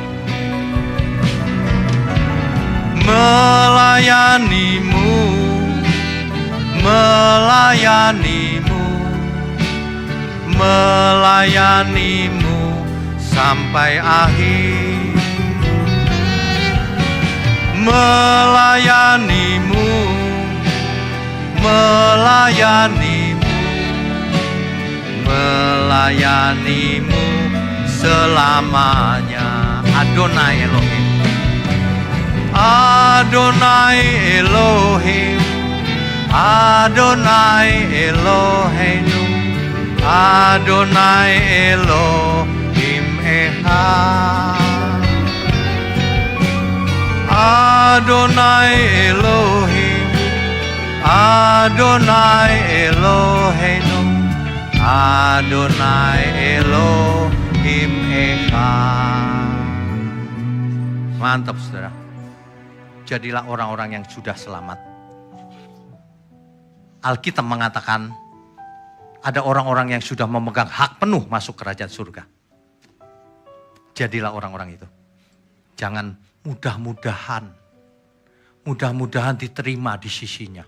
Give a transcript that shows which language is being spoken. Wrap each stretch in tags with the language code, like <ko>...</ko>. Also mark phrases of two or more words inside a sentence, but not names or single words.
<id>Melayanimu, melayanimu, melayanimu sampai akhir. Melayanimu, melayanimu, melayanimu selamanya.</id> <he>אדני אלהים אדני אלהים אדני אלהינו אדני אלהים אחד. אדני אלהים אדני אלהינו אדני אלהים אחד.</he> <id>Mantap saudara. Jadilah orang-orang yang sudah selamat. Alkitab mengatakan ada orang-orang yang sudah memegang hak penuh masuk kerajaan surga. Jadilah orang-orang itu. Jangan mudah-mudahan diterima di sisinya.</id>